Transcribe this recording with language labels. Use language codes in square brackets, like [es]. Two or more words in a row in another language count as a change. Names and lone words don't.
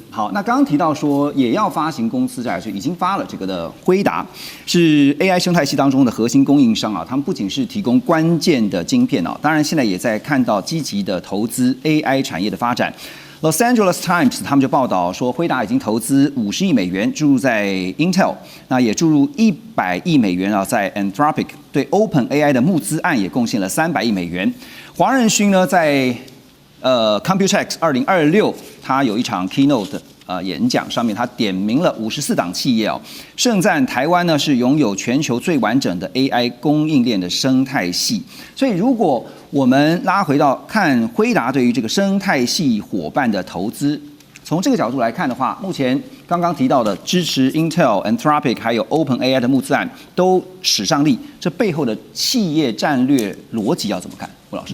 [zh] 好，那剛剛提到說也要發行公司債，所以已經發了這個的輝達，是 AI 生態系當中的核心供應商啊。他們不僅是提供關鍵的晶片啊，當然現在也在看到積極的投資 AI 產業的發展。Los Angeles Times 他們就報道說，輝達已經投資50億美元注入在 Intel，那也注入100億美元啊在 Anthropic， 對 OpenAI 的募資案也貢獻了300億美元。黃仁勳呢在Computex 2026，他有一場 keynote 演講，上面他點名了54檔企業哦，盛讚台灣呢是擁有全球最完整的 AI 供應鏈的生態系。所以如果我們拉回到看輝達對於這個生態系夥伴的投資，從這個角度來看的話，目前剛剛提到的支持 Intel、Anthropic 還有 OpenAI 的募資案都使上力，這背後的企業戰略邏輯要怎麼看？吳老師？